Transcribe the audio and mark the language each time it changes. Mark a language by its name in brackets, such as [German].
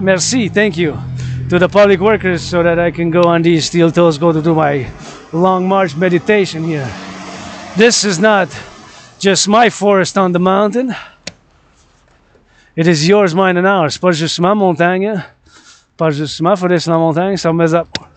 [French] Merci, [English] thank you. To the public workers so that I can go on these steel toes, go to do my long march meditation here. This is not just my forest on the mountain. It is yours, mine and ours. [French] Pas juste ma montagne, pas juste ma forêt sur la montagne, ça me up.